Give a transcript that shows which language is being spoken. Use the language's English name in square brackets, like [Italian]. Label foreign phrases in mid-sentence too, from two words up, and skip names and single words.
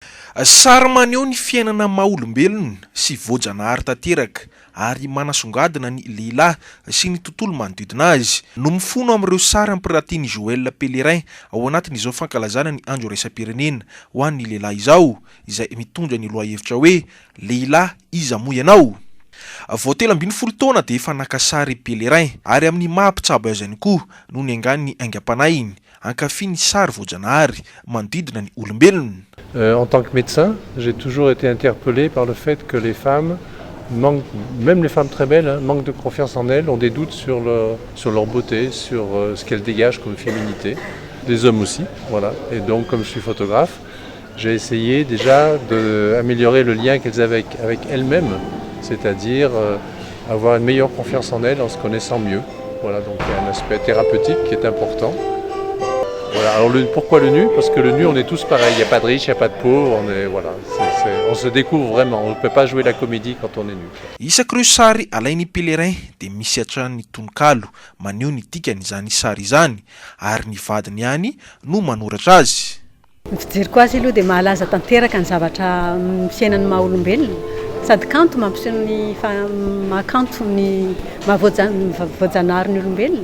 [Malagasy] Sary maneho ny fiainana maha-olombelona sy voajanahary tanteraka ary manasongadina ny lehilahy sy ny tontolo manodidina azy no mifono amin'ireo sary ampiratiany Joël Pellerin ao anatin'izao fankalazana ny andro iraisam-pirenena ho an'ny lehilahy izao izay mitondra ny lohahevitra hoe lehilahy iza moa ianao. Vao 17 taona dia efa naka sary Pellerin ary amin'ny mahampitsabo azy ihany koa no niangany ny aingam-panahiny ankafy ny sary voajanahary manodidina ny olombelona. [French] En tant que médecin, j'ai toujours été interpellé par le fait que les femmes manquent, même les femmes très belles, hein, manquent de confiance en elles, ont des doutes sur leur beauté, sur ce qu'elles dégagent comme féminité. Les hommes aussi, voilà. Et donc, comme je suis photographe, j'ai essayé déjà d'améliorer le lien qu'elles avaient avec elles-mêmes, c'est-à-dire avoir une meilleure confiance en elles en se connaissant mieux. Voilà, donc il y a un aspect thérapeutique qui est important. Voilà. Alors pourquoi le nu? Parce que le nu, on est tous pareils. Il n'y a pas de riche, il n'y a pas de pauvre. On se découvre vraiment. On ne peut pas jouer la comédie quand on est nu. [Malagasy] Isakreo sary alainy Pellerin dia misy hatrany tononkalo maneho ny dikany izany sary izany ary ny vadiny ihany no manoratra azy. Ny fijeriko azy aloha dia mahalaza tanteraka ny zavatra fiainan'ny maha-olombelona. Sady kanto mampiseho ny mahakanto ny mahavoajanahary ny olombelona.